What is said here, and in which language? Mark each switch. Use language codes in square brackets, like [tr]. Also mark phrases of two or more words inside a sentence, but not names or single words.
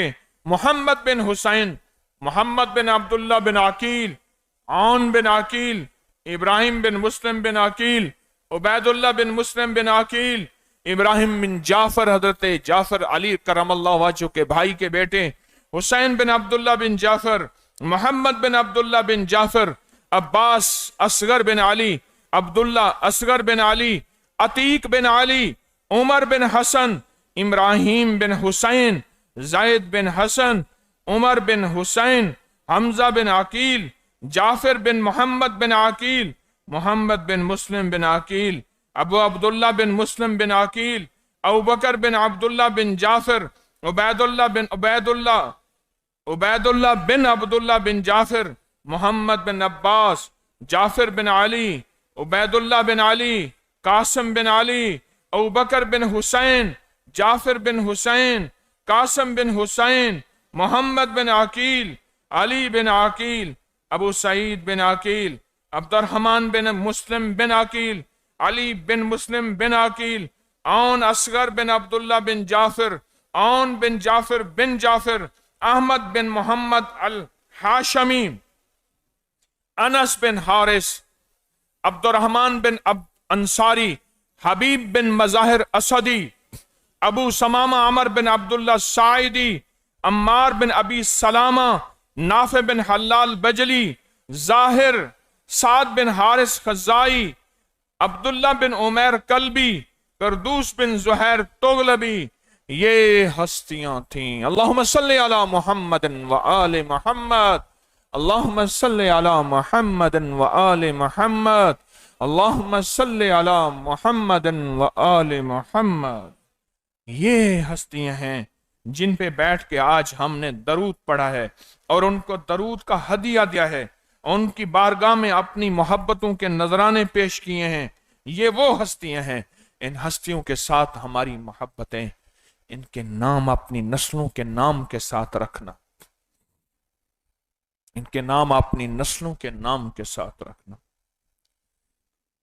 [hi] मोहम्मद बिन हुसैन, मोहम्मद बिन अब्दुल्ला बिन अकील, औन बिन अकील, इब्राहिम बिन मुस्लिम बिन अकील, उबैदुल्ला बिन मुस्लिम बिन अकील, इब्राहिम बिन जाफर, हजरत जाफर अली [ar] كرم الله وجهه [hi] के भाई के बेटे। हुसैन बिन अब्दुल्ला बिन जाफर, मोहम्मद बिन अब्दुल्ला बिन जाफर, अब्बास असगर बिन अली, अब्दुल्ला असगर बिन अली, अतीक बिन अली, उमर बिन हसन, इब्राहिम बिन हुसैन, जायद बिन हसन, उमर बिन हुसैन, हमजा बिन अकील, जाफिर बिन मोहम्मद बिन अकील, मोहम्मद बिन मुस्लिम बिन अकील, अबू अब्दुल्ला बिन मुस्लिम बिन अकील, अबू बकर बिन अब्दुल्ला बिन जाफिर, उबैदुल्ला बिन उबैदुल्ला, उबैदुल्ला बिन अब्दुल्ला बिन जाफिर, मोहम्मद बिन अब्बास, जाफिर बिन अली, उबैदुल्ला बिन अली, कासिम बिन अली, अबू बकर बिन हुसैन, जाफिर बिन हुसैन, कासिम बिन हुसैन, मोहम्मद बिन अकील, अली बिन अकील, अबू सईद बिन अकील, अब्दुर्रहमान बिन मुस्लिम बिन अकील, अली बिन मुस्लिम बिन अकील, औन असगर बिन अब्दुल्ला बिन जाफिर, औन बिन जाफिर बिन जाफिर, अहमद बिन मोहम्मद अल हाशमी, अनस बिन हारिस, अब्दुर्रहमान बिन अंसारी, हबीब बिन मज़ाहिर असदी, अबू समामा अमर बिन अब्दुल्ला साइदी, अम्मार बिन अबी सलामा, नाफे बिन हल्लाल बजली, जाहिर, साद बिन हारिस खजाई, अब्दुल्ला बिन उमैर कल्बी, करदूस बिन जुहैर तोगलबी, ये हस्तियां थीं। [ar] اللهم صل على محمد وآل محمد، اللهم صل على محمد وآل محمد، اللهم صل على محمد وآل محمد. [hi] ये हस्तियां हैं जिन पे बैठ के आज हमने दरूद पढ़ा है और उनको दरूद का हदिया दिया है, उनकी बारगाह में अपनी मोहब्बतों के नजराने पेश किए हैं। ये वो हस्तियां हैं। इन हस्तियों के साथ हमारी मोहब्बतें, इनके नाम अपनी नस्लों के नाम के साथ रखना, इनके नाम अपनी नस्लों के नाम के साथ रखना।